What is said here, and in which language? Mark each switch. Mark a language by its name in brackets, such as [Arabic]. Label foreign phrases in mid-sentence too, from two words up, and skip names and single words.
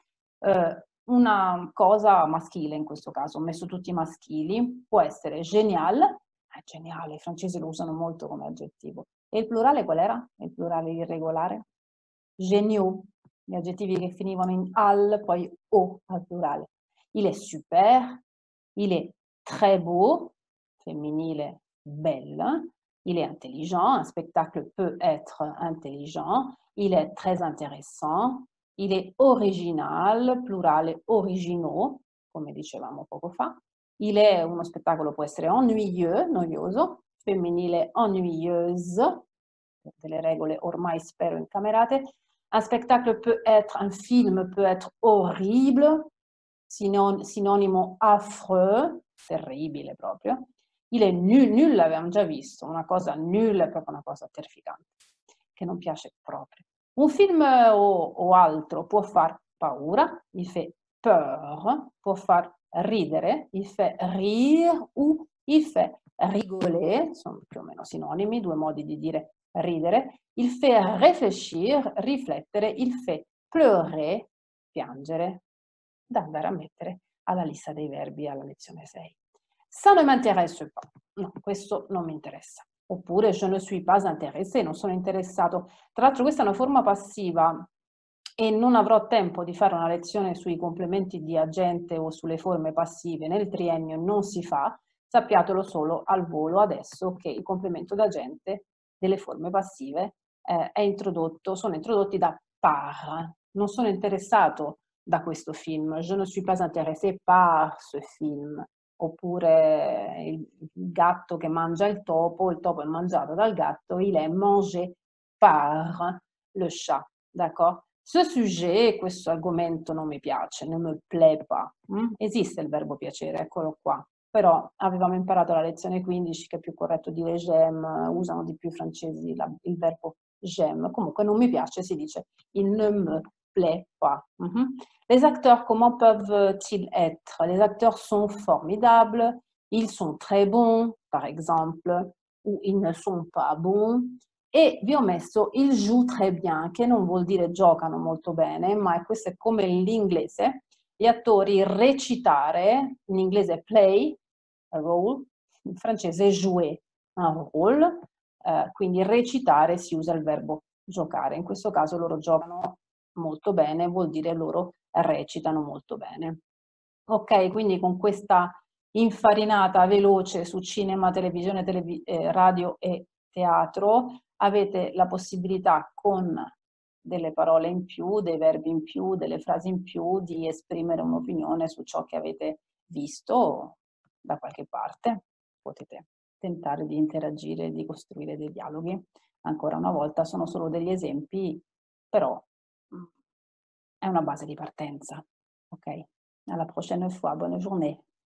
[Italian] Una cosa maschile in questo caso, ho messo tutti maschili, può essere génial, geniale, i francesi lo usano molto come aggettivo. E il plurale qual era? Il plurale irregolare? Géniaux, gli aggettivi che finivano in al, poi o al plurale. [French] Il est super, il est très beau, femminile, belle, il est intelligent, un spectacle peut être intelligent, il est très intéressant, il est original, [Italian] plurale originaux, come dicevamo poco fa, uno spettacolo può essere ennuyeux, noioso, femminile ennuyeuse, delle regole ormai spero incamerate. [French] Un spectacle peut être, un film peut être horrible, [Italian] sinonimo affreux, terribile proprio. [French] Il est nul, [Italian] nul l'avevamo già visto, una cosa nul è proprio una cosa terrificante, che non piace proprio. Un film o altro può far paura, [French] il fait peur, [Italian] può far ridere, [French] il fait rire ou il fait rigoler, [Italian] sono più o meno sinonimi, due modi di dire ridere, [French] il fait réfléchir, [Italian] riflettere, [French] il fait pleurer, [Italian] piangere, da andare a mettere alla lista dei verbi alla lezione 6. [French] Ça ne m'intéresse pas, [Italian] no, questo non mi interessa. Oppure [French] je ne suis pas intéressé, [Italian] non sono interessato. Tra l'altro questa è una forma passiva e non avrò tempo di fare una lezione sui complementi di agente o sulle forme passive, nel triennio non si fa, sappiatelo solo al volo adesso che il complemento d'agente delle forme passive sono introdotti da par. Non sono interessato da questo film, [French] je ne suis pas intéressé par ce film. [Italian] Oppure il gatto che mangia il topo è mangiato dal gatto, [French] il est mangé par le chat, d'accord? Ce sujet, [Italian] questo argomento non mi piace, [French] ne me plaît pas. [Italian] Esiste il verbo piacere, eccolo qua. Però avevamo imparato alla lezione 15 che è più corretto dire j'aime, usano di più i francesi il verbo j'aime. Comunque non mi piace, si dice [French] il ne me plaît pas. Les acteurs, comment peuvent-ils être? Les acteurs sont formidables, ils sont très bons, par exemple, ou ils ne sont pas bons. [Italian] E vi ho messo [French] il joue très bien, [Italian] che non vuol dire giocano molto bene, ma questo è come l'inglese. Gli attori recitare, in inglese [English] play, a role, [Italian] in francese [French] jouer, un rôle, [Italian] quindi recitare si usa il verbo giocare. In questo caso loro giocano molto bene, vuol dire loro recitano molto bene. Ok, quindi con questa infarinata veloce su cinema, televisione, radio e teatro avete la possibilità con delle parole in più, dei verbi in più, delle frasi in più di esprimere un'opinione su ciò che avete visto da qualche parte. Potete tentare di interagire, di costruire dei dialoghi. Ancora una volta sono solo degli esempi, però è una base di partenza. Ok? [French] Alla prochaine fois, bonne journée.